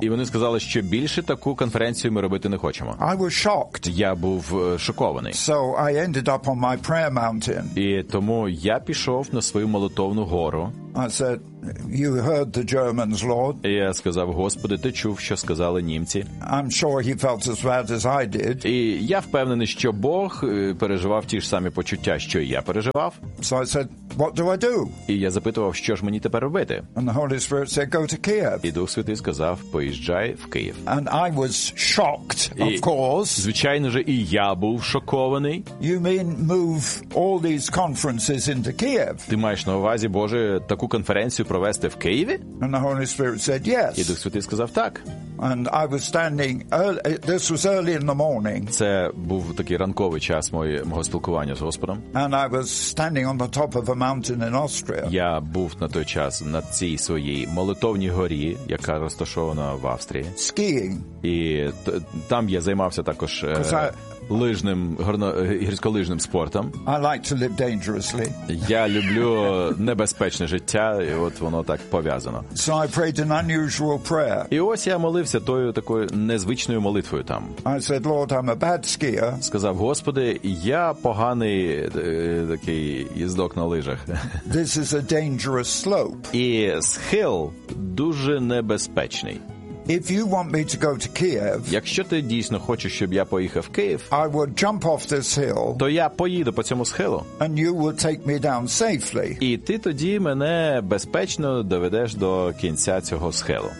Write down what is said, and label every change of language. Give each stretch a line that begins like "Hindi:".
Ukrainian: І вони сказали, що більше таку конференцію ми робити не хочемо.
English: I was shocked.
Ukrainian: Я був шокований.
English: So I ended up on my prayer mountain.
Ukrainian: І тому я пішов на свою молитовну гору.
English: I said, you heard the Germans, Lord.
Ukrainian: Я сказав, Господи, ти чув, що сказали німці.
English: I'm sure he felt as bad as I did.
Ukrainian: І я впевнений, що Бог переживав ті ж самі почуття, що і я переживав.
English: So I said, what do I do?
Ukrainian: І я запитував, що ж мені тепер робити?
English: And the Holy Spirit said, go to Kiev.
Ukrainian: І Дух Святий сказав, поїжджай в Київ.
English: And I was shocked, of course.
Ukrainian: Звичайно же, і я був шокований.
English: You mean move all these conferences into Kiev?
Ukrainian: Ти маєш на увазі, Боже, таку конференцію провести в Києві?
English: And the Holy Spirit said, yes.
Ukrainian: І Дух Святий сказав, так.
English: And I was standing early, this was early in the morning.
Ukrainian: Це був такий ранковий час мого спілкування з Господом.
English: And I was standing on the top of a mountain in Austria.
Ukrainian: Я був на той час на цій своїй молитовній горі, яка розташована в Австрії.
English: Skiing.
Ukrainian: І там я займався також лижним, гірськолижним спортом.
English: I like to live dangerously.
Ukrainian: Я люблю небезпечне життя, і от воно так пов'язано.
English: So I prayed an unusual prayer.
Ukrainian: І ось я молився тою такою незвичною молитвою там.
English: I said, Lord, I'm a bad skier.
Ukrainian: Сказав, Господи, я поганий такий їздок на лижах.
English: This is a dangerous slope.
Ukrainian: І схил дуже небезпечний.
English: If you want me to go to Kiev,
Ukrainian: якщо ти дійсно хочеш, щоб я поїхав в Київ,
English: I would jump off this hill,
Ukrainian: то я поїду по цьому схилу,
English: and you would take me down safely.
Ukrainian: І ти тоді мене безпечно доведеш до кінця цього схилу.